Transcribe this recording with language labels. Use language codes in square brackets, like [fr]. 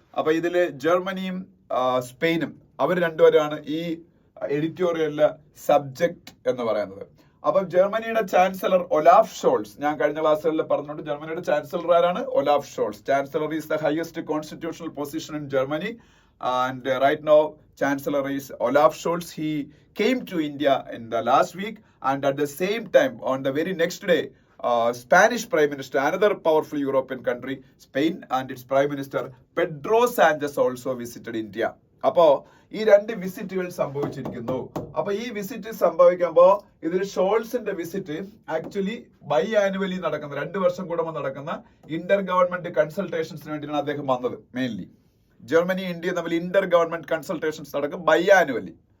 [ml] അപ്പൊ ഇതില് ജർമ്മനിയും സ്പെയിനും, അവർ രണ്ടുപേരാണ് ഈ എഡിറ്റോറിയലിലെ സബ്ജക്ട് എന്ന് പറയുന്നത്. അപ്പം ജർമ്മനിയുടെ ചാൻസലർ ഒലാഫ് ഷോൾസ്, ഞാൻ കഴിഞ്ഞ ക്ലാസ്സുകളിൽ പറഞ്ഞിട്ടുണ്ട്, ജർമ്മനിയുടെ ചാൻസലർ ആരാണ്? Olaf shawls. [en] Chancellor is the highest constitutional position in Germany. And right now, Chancellor is Olaf Scholz. He came to India in the last week, and at the same time, on the very next day, Spanish Prime Minister, another powerful European country, Spain, and its Prime Minister Pedro Sanchez also visited India. [ml] അപ്പോ ഈ 2 വിസിറ്റുകൾ സംഭവിച്ചിരിക്കുന്നു. അപ്പൊ ഈ visit സംഭവിക്കുമ്പോ ഇതിൽ ഷോൾസിന്റെ visit actually by annually നടക്കുന്ന 2 വർഷം കൂടുമ്പോൾ നടക്കുന്ന ഇന്റർ ഗവൺമെന്റ് കൺസൾട്ടേഷൻസിന് വേണ്ടിയാണ് അദ്ദേഹം വന്നത്. മെയിൻലി ജർമ്മനി ഇന്ത്യയും തമ്മിൽ ഇന്റർ ഗവൺമെന്റ് കൺസൾട്ടേഷൻസ് നടക്കും ബൈ ആനുവലി.